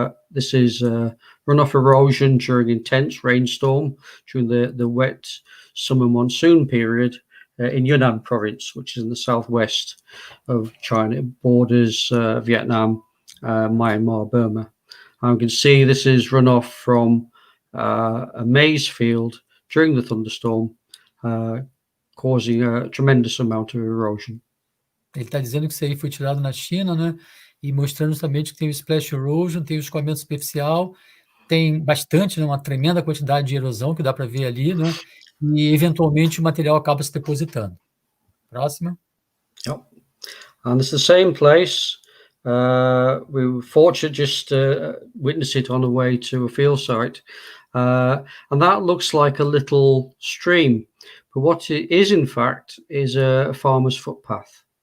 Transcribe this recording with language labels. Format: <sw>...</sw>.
<en>This is runoff erosion during intense rainstorm during the wet summer monsoon period in Yunnan province, which is in the southwest of China. It borders Vietnam, Myanmar, Burma. And you can see this is runoff from a maize field during the thunderstorm, causing a tremendous amount of erosion.</en> <pt>Ele está dizendo que isso aí foi tirado na China, né? E mostrando justamente que tem o splash erosion, tem o escoamento superficial, tem bastante, né, uma tremenda quantidade de erosão que dá para ver ali, né? E eventualmente o material acaba se depositando. Próxima.</pt> <en>Yep. And it's the same place, We were fortunate just to witness it on the way to a field site. And that looks like a little stream. But what it is, in fact, is a farmer's footpath.</en>